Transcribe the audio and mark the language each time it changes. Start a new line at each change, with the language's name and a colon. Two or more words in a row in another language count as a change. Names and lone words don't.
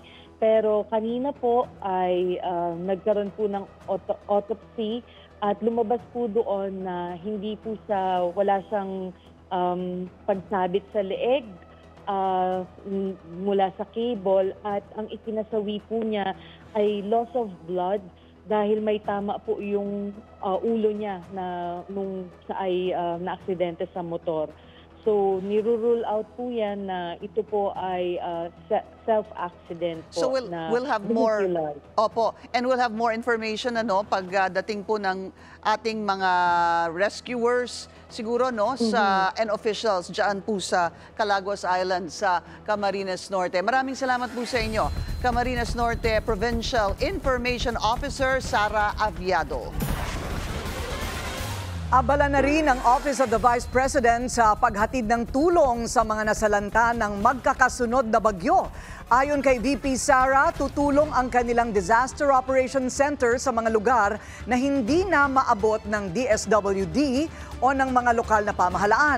Filipino: Pero kanina po ay nagkaroon po ng autopsy at lumabas po doon na hindi po wala siyang pagsabit sa leeg mula sa cable at ang ikinasawi po niya ay
English: loss of blood
Filipino: dahil may tama po yung ulo niya na nung ay na-aksidente sa motor. So, nirule out po yan na ito po ay self-accident po.
English: So, we'll have more,
Filipino: opo,
English: and we'll have more information
Filipino: pagdating po ng ating mga rescuers siguro and officials dyan po sa Calaguas Island sa Camarines Norte. Maraming salamat po sa inyo, Camarines Norte Provincial Information Officer Sara Aviado. Abala na rin ang Office of the Vice President sa paghatid ng tulong sa mga nasalanta ng magkakasunod na bagyo. Ayon kay VP Sara, tutulong ang kanilang Disaster Operations Center sa mga lugar na hindi na maabot ng DSWD o ng mga lokal na pamahalaan.